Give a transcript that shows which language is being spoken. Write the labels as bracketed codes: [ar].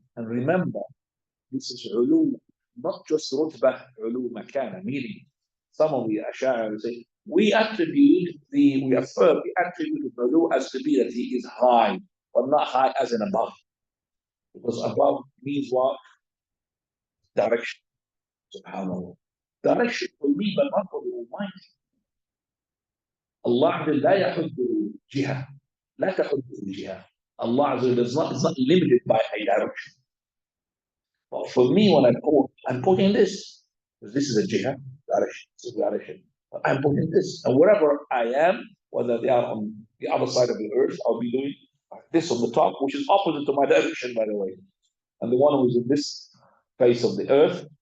[en] And remember, this is ulu, not just rutbah, ulu makana, meaning some of the Ash'ari say, we attribute the ulu as to be that He is high, but not high as in above. Because above means what? Direction. SubhanAllah. Direction for me, but not for the Almighty. [ar] Allah لا يحده جهة. لا تحده جهة. [en] Allah is not limited by a direction. But for me, when I'm putting this, because this is a jihad direction, this is direction. But I'm putting this, and wherever I am, whether they are on the other side of the earth, I'll be doing this on the top, which is opposite to my direction, by the way. And the one who is in this face of the earth,